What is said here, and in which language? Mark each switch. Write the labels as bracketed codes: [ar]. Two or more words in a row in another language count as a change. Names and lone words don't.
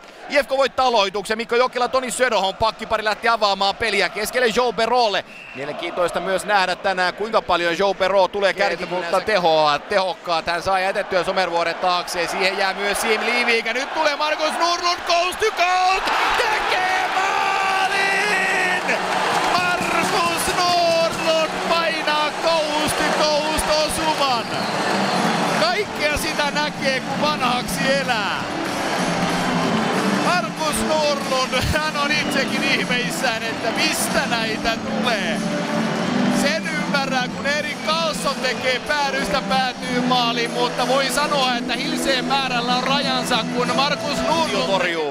[fi] IFK voittaa aloituksen. Mikko Jokila, Toni Söderholm pakkipari lähti avaamaan peliä keskelle Joe Berolle. Mielenkiintoista myös nähdä tänään kuinka paljon Joe Bero tulee kärkimuutta tehokkaat. Hän saa jätettyä Somervuoren taakse. Siihen jää myös Sim Livik. Ja nyt tulee Markus Nordlund [en] coast to coast. [fi] Tekee maalin! Markus Nordlund painaa [en] coast to coast [fi] osuman. Kaikkea sitä näkee kun vanhaksi elää. Markus Nordlund, hän on itsekin ihmeissään, että mistä näitä tulee. Sen ymmärrän, kun Erik Karlsson tekee päädystä päätyy maaliin, mutta voi sanoa, että Hilseen määrällä on rajansa, kun Markus Nordlund torjuu.